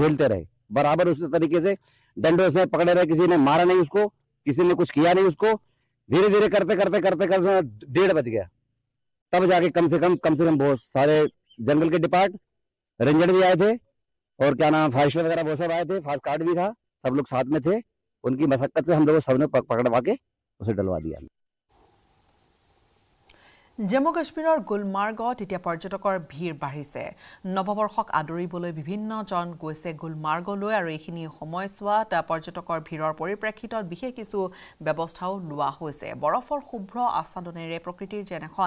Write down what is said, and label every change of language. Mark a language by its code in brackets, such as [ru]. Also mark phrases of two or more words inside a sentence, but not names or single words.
[hi] झेलते रहे बराबर उसी तरीके से डंडों से पकड़े रहे किसी ने मारा नहीं उसको किसी ने कुछ किया नहीं उसको धीरे धीरे करते 1:30 बज गया तब जाके कम से कम बहुत सारे जंगल के डिपार्ट रेंजर भी आए थे और क्या नाम फॉरेस्टर वगैरह वो सब आए थे फास्ट कार्ड भी था सब लोग साथ में थे उनकी मशक्कत से हम लोग सबने पकड़वा के उसे डलवा दिया [as] জম্মু কাশ্মীৰৰ গুলমাৰ্গত এতিয়া পৰ্যটকৰ ভিৰ বাঢ়িছে নৱবৰ্ষক আদৰিবলৈ বিভিন্নজন গৈছে গুলমাৰ্গলৈ আৰু এইখিনি সময়ছোৱাত পৰ্যটকৰ ভিৰৰ পৰিপ্ৰেক্ষিতত বিশেষ কিছু ব্যৱস্থাও লোৱা হৈছে বৰফৰ শুভ্ৰ আচ্ছাদনেৰে প্ৰকৃতিৰ যেন এখন